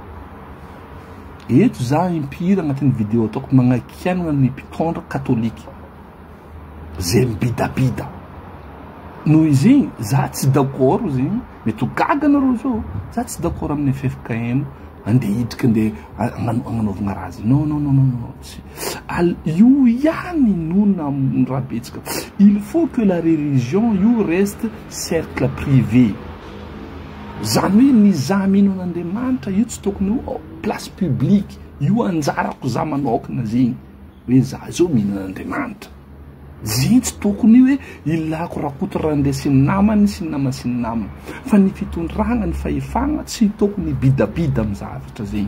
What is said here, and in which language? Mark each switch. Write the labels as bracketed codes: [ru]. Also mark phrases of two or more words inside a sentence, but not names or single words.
[mg] eto za impira agnatin'ny vidéo ataoko magnakianana ny mpitondra katolika zay mibidabida noho izy igny za tsy d'accord zegny mety ho gaga anareo zao za tsy d'accord amin'ny FFKM andeha hiditra andeha agnanaovana raha azy non non non non io ihany nona raha betsaka. [fr] Il faut que la religion io reste cercle privé, [mg] zany hoe ny za minon'Andriamanitra io tsy tokony io [fr] place publique, [mg] io anjarako za manokana zegny hoe za zao minon'Andriamanitra. Zegny tsy tokony hoe ilako rakoto raha andeha sy ny namany sy ny namany sy ny namany, fa ny fitondragna ny fahefagna tsy tokony bidabida amin'ny zavatra zegny.